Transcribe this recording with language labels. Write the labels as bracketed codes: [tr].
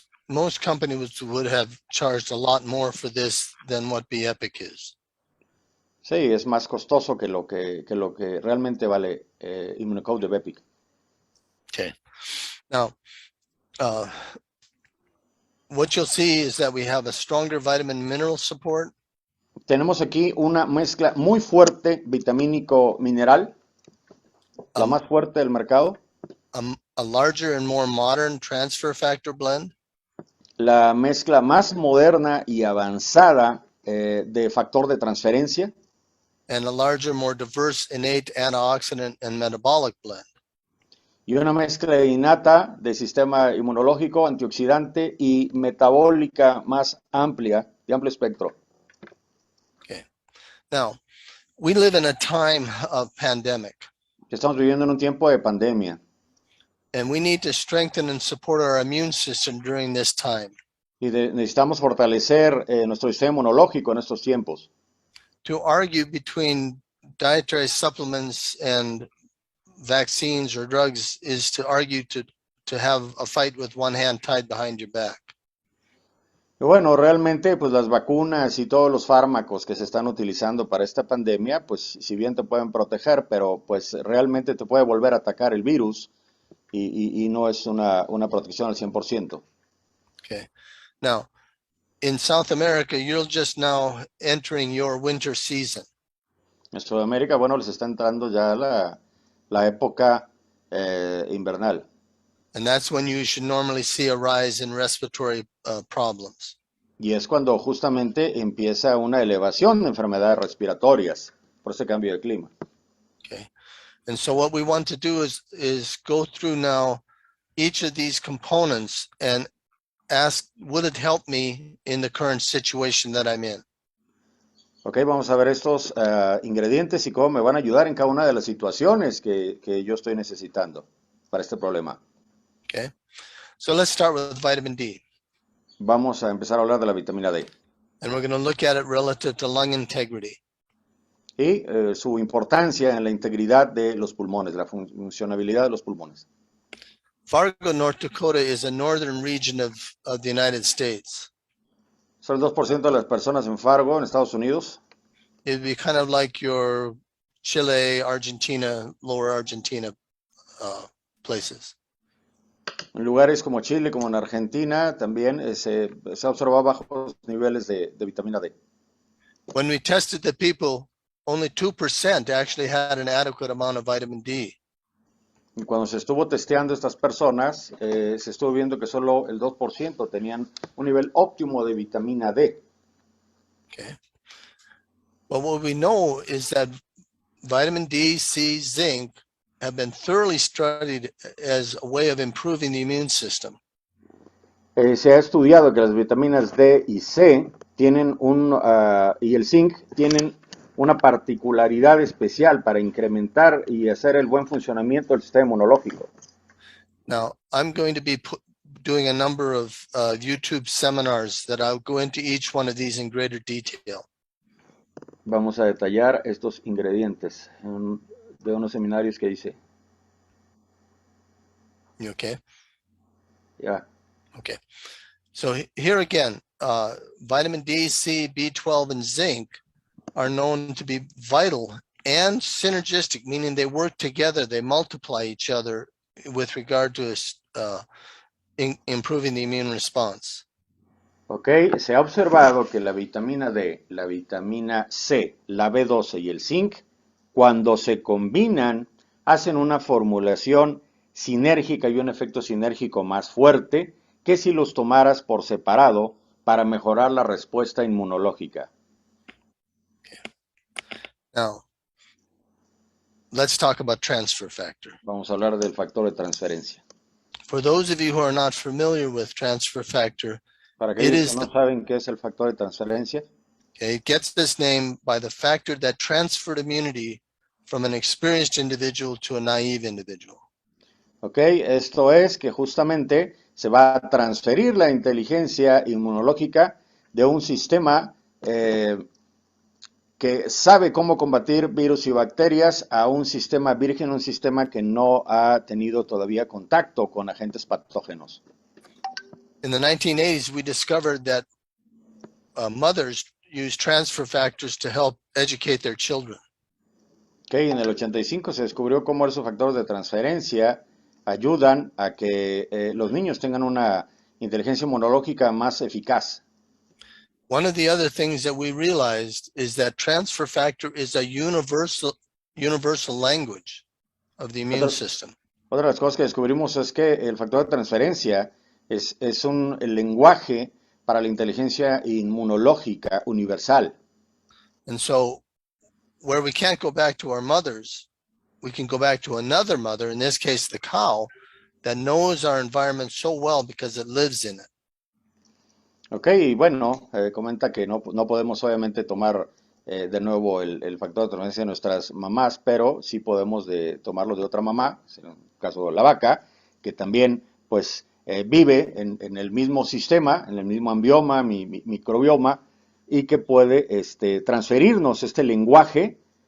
[en] Most companies would have charged a lot more for this than what Bepic is. [es] Sí, es más costoso que lo que realmente vale ImmunoCode de Bepic. [en] Okay. Now, what you'll see is that we have a stronger vitamin mineral support. [es] Tenemos aquí una mezcla muy fuerte vitamínico mineral, la más fuerte del mercado. [en] A larger and more modern transfer factor blend. [es] La mezcla más moderna y avanzada de factor de transferencia. [en] And a larger, more diverse innate antioxidant and metabolic blend. [es] Y una mezcla innata de sistema inmunológico, antioxidante y metabólica más amplia, de amplio espectro. [en] Okay. Now, we live in a time of pandemic. [es] Estamos viviendo en un tiempo de pandemia. [en] And we need to strengthen and support our immune system during this time. [es] Y necesitamos fortalecer nuestro sistema inmunológico en estos tiempos. [en] To argue between dietary supplements and vaccines or drugs is to argue to have a fight with one hand tied behind your back. [es] Y bueno, realmente, pues las vacunas y todos los fármacos que se están utilizando para esta pandemia, pues si bien te pueden proteger, pero pues realmente te puede volver a atacar el virus y no es una protección al 100%. [en] Okay. Now, in South America, you're just now entering your winter season. [es] En Sudamérica, bueno, les está entrando ya la época invernal. [en] And that's when you should normally see a rise in respiratory problems. [es] Y es cuando justamente empieza una elevación de enfermedades respiratorias por este cambio de clima. [en] Okay. And so what we want to do is go through now each of these components and ask, would it help me in the current situation that I'm in? [es] Ok, vamos a ver estos ingredientes y cómo me van a ayudar en cada una de las situaciones que yo estoy necesitando para este problema. [en] Okay. So let's start with vitamin D. [es] Vamos a empezar a hablar de la vitamina D [en] And we're going to look at it relative to lung integrity. [es] y su importancia en la integridad de los pulmones, la funcionabilidad de los pulmones. [en] Fargo, North Dakota is a northern region of the United States. [es] Son el 2% de las personas en Fargo, en Estados Unidos. [en] It'd be kind of like your Chile, Argentina, lower Argentina places. [es] En lugares como Chile, como en Argentina, también se observaba bajos niveles de vitamina D. [en] When we tested the people, only 2% actually had an adequate amount of vitamin D. [es] Y cuando se estuvo testeando estas personas, se estuvo viendo que solo el 2% tenían un nivel óptimo de vitamina D. [en] Okay. But what we know is that vitamin D, C, zinc have been thoroughly studied as a way of improving the immune system. [es] Se ha estudiado que las vitaminas D y C tienen y el zinc tienen una particularidad especial para incrementar y hacer el buen funcionamiento del sistema inmunológico. [en] Now, I'm going to be doing a number of YouTube seminars that I'll go into each one of these in greater detail. [es] Vamos a detallar estos ingredientes de unos seminarios que hice. [en] You okay? [es] Ya. [en] Okay. So here again, vitamin D, C, B12, and zinc are known to be vital and synergistic, meaning they work together, they multiply each other with regard to improving the immune response. [es] Ok, se ha observado que la vitamina D, la vitamina C, la B12 y el zinc, cuando se combinan, hacen una formulación sinérgica y un efecto sinérgico más fuerte que si los tomaras por separado para mejorar la respuesta inmunológica. [en] Now, let's talk about transfer factor. [es] Vamos a hablar del factor de transferencia. [en] For those of you who are not familiar with transfer factor, [es] Para aquellos que no saben qué es el factor de transferencia, [en] okay, it gets this name by the factor that transferred immunity from an experienced individual to a naive individual. [es] ok, esto es que justamente se va a transferir la inteligencia inmunológica de un sistema que sabe cómo combatir virus y bacterias a un sistema virgen, un sistema que no ha tenido todavía contacto con agentes patógenos. [en] In the 1980s, we discovered that mothers use transfer factors to help educate their children. [es] Okay, en el 85 se descubrió cómo esos factores de transferencia ayudan a que los niños tengan una inteligencia inmunológica más eficaz. [en] One of the other things that we realized is that transfer factor is a universal language of the immune system. [es] Otra de las cosas que descubrimos es que el factor de transferencia es el lenguaje para la inteligencia inmunológica universal. [en] And so where we can't go back to our mothers, we can go back to another mother, in this case the cow, that knows our environment so well because it lives in it. [es] Ok, y bueno, comenta que no podemos obviamente tomar de nuevo el factor de transferencia de nuestras mamás, pero sí podemos tomarlo de otra mamá, en el caso de la vaca, que también pues vive en el mismo sistema, en el mismo ambioma, microbioma, y que puede transferirnos este lenguaje